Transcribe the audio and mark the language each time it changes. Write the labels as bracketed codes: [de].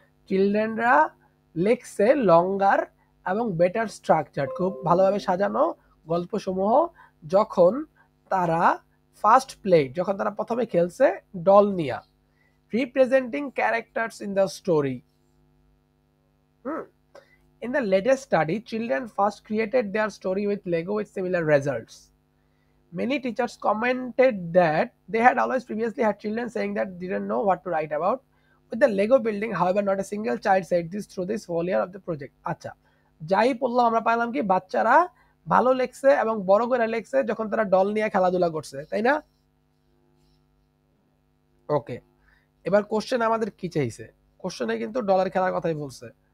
[bn] চিলড্রেনরা লেখছে লঙ্গার এবং better structure, খুব ভালোভাবে সাজানো গল্পসমূহ, যখন তারা ফার্স্ট প্লে, যখন তারা প্রথমে খেলছে ডল নিয়া, [en] Representing characters in the story. [bn] Hmm, [en] In the latest study, children first created their story with Lego with similar results. Many teachers commented that they had always previously had children saying that they didn't know what to write about. With the Lego building, however, not a single child said this through this whole year of the project. [bn] আচ্ছা, যাই পড়লাম আমরা পাইলাম কি বাচ্চারা ভালো লেখছে এবং বড় করে লেখছে যখন তারা ডল নিয়ে খেলাধুলা করছে, তাই না? ওকে, এবার কোশ্চেন আমাদের কি চাইছে? কোশ্চেনে কিন্তু ডলার খেলার কথাই বলছে।